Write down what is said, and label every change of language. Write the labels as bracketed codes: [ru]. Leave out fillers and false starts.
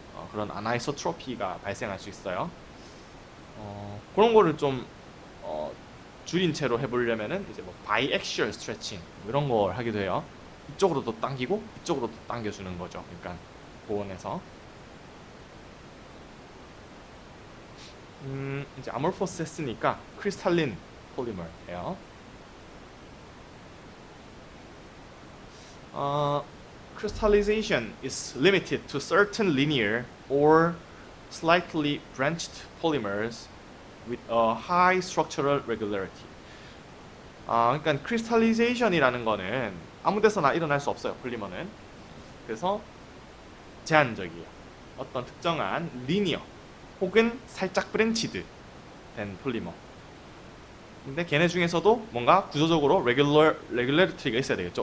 [ko] 그런 아나이소트로피가 발생할 수 있어요. 그런 거를 좀 줄인 채로 해보려면은 이제 뭐 바이액시얼 스트레칭 이런 걸 하기도 해요. 이쪽으로도 당기고 이쪽으로도 당겨주는 거죠. 그러니까 보온에서 이제 아몰포스 했으니까 크리스탈린 폴리머예요. [en] Crystallization is limited to certain linear or slightly branched polymers with a high structural regularity. [ko] 그러니까 크리스탈리제이션이라는 거는 아무 데서나 일어날 수 없어요. 폴리머는. 그래서 제한적이에요. 어떤 특정한 리니어 혹은 살짝 브랜치드 된 폴리머. 근데 걔네 중에서도 뭔가 구조적으로 레귤러리티가 있어야 되겠죠.